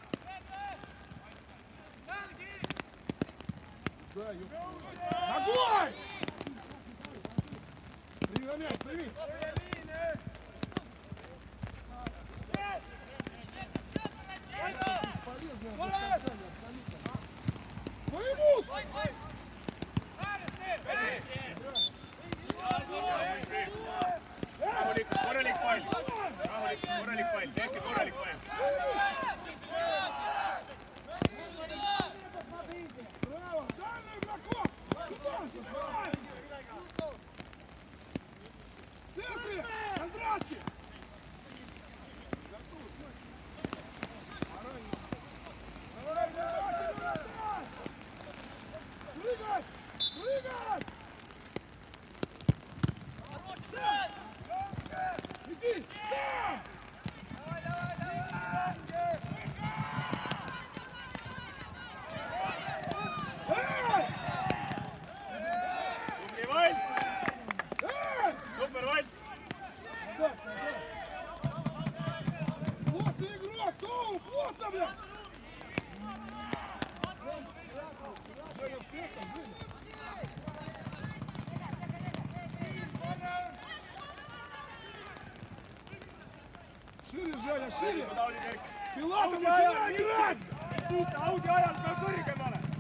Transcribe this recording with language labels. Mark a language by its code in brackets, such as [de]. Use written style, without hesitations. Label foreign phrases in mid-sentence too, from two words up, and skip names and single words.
[ru] Ногой! Прими на мяч, прими! Своему! [et] Korralik pall. Korralik pall, tehke korralik pall. [ru] Браво! Дай на игроков! В центре! Кондратьев! Прыгай! Прыгай! Иди! Сам! Эй! [et] Tubli Vals. [ru] Эй! [et] Super Vals. [ru] Назад, назад! Плотный игрок! Тоу! Плотно, бля! Женя, в центр, Женя! Шире, Женя, шире! Филатов, начинай играть! [et] Siit audi ajal peab kõrgemale.